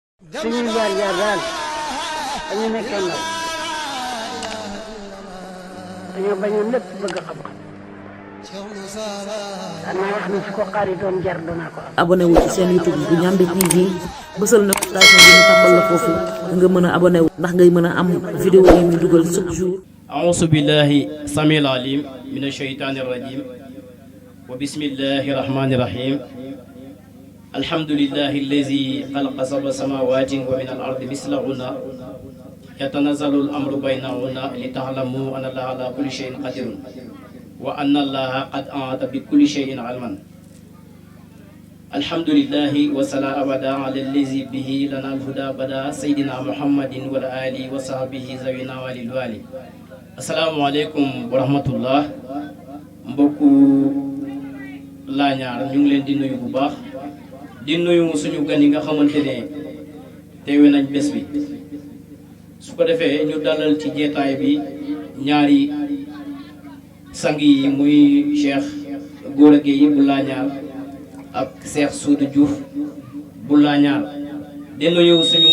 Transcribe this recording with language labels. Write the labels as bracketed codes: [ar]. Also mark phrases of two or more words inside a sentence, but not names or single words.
[wo] suñuy jaar-jaar daal dañu nekkee ndaw dañoo bañoon lépp bëgg xam-xam danaa wax ni su ko xaari doon jar danaa ko am. abonné wu ci seen YouTube bu Ndiamé TV bësal notification bi ñu tàmbal la foofu nga mën a abonné wu ndax ngay mën a am vidéo yi ñu dugal [fr] chaque jour. [ar] أعوذ بالله السميع العليم من الشيطان الرجيم وبسم الله الرحمن الرحيم الحمد لله الذي خلق سبع سماوات ومن الأرض مثلهن يتنزل الأمر بينهن لتعلموا أن الله على كل شيء قدير وأن الله قد أحاط بكل شيء علما الحمد لله وصلى أبدا على الذي به لنا الهدى بدا سيدنا محمد وعلى آله وصحبه زوينا والي السلام عليكم ورحمة الله mbokku [wo] laañaar ñu ngi leen di nuyu bu baax di nuyu suñu gan yi nga xamante ne teewe nañ bés bi su ko defee ñu dalal ci jeetaay bi ñaari sang yi muy Cheikh Gora Gueye bu laañaar ak Cheikh Soudou Diouf bu laañaar di nuyu